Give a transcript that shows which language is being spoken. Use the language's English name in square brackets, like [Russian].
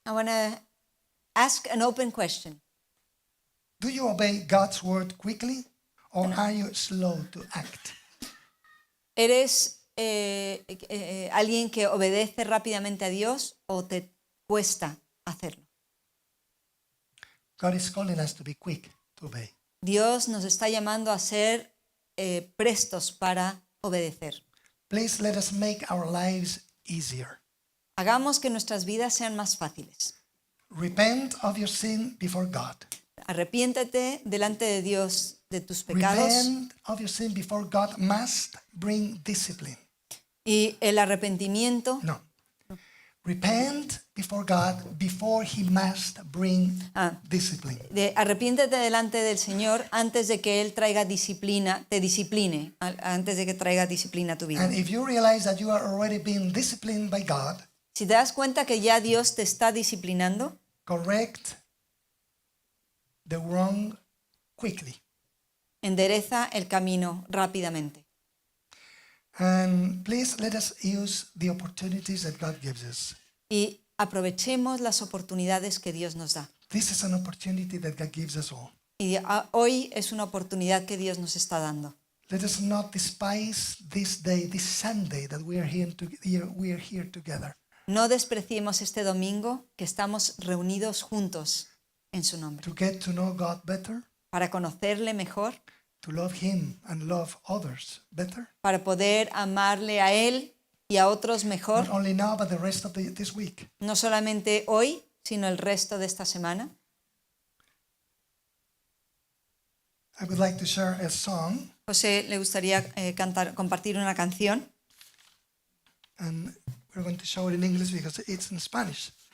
[English] I want to ask an open question. Do you obey God's word quickly or are you slow to act? [Spanish] ¿Eres alguien que obedece rápidamente a Dios o te cuesta hacerlo? [English] God is calling us to be quick to obey. [Spanish] Dios nos está llamando a ser prestos para obedecer. [English] Please let us make our lives easier. [Spanish] Hagamos que nuestras vidas sean más fáciles. [English] Repent of your sin before God. [Spanish] Arrepiéntete delante de Dios de tus pecados. [English] Repent of your sin before God must bring discipline. [Spanish] Y el arrepentimiento, No. [English] Repent before God before He must bring discipline. [Spanish] arrepiéntete delante del Señor antes de que Él traiga disciplina, te discipline, antes de que traiga disciplina a tu vida. [English] And if you realize that you are already being disciplined by God, [Spanish] Si te das cuenta que ya Dios te está disciplinando, [English] correct the wrong quickly. [Spanish] endereza el camino rápidamente. [English] And please let us use the opportunities that God gives us. [Spanish] Y aprovechemos las oportunidades que Dios nos da. [English] This is an opportunity that God gives us all. [Spanish] Y hoy es una oportunidad que Dios nos está dando. [English] Let us not despise this day, this Sunday that we are here together. [Spanish] No despreciemos este domingo que estamos reunidos juntos en su nombre. [English] To get to know God better, [Spanish] Para conocerle mejor, [English] to love Him and love others better. [Spanish] para poder amarle a Él y a otros mejor, [English] Not only now, but the rest of this week. [Spanish] no solamente hoy, sino el resto de esta semana. [English] I would like to share a song, [Spanish] José le gustaría compartir una canción [English] and we're going to show it in English because it's in Spanish.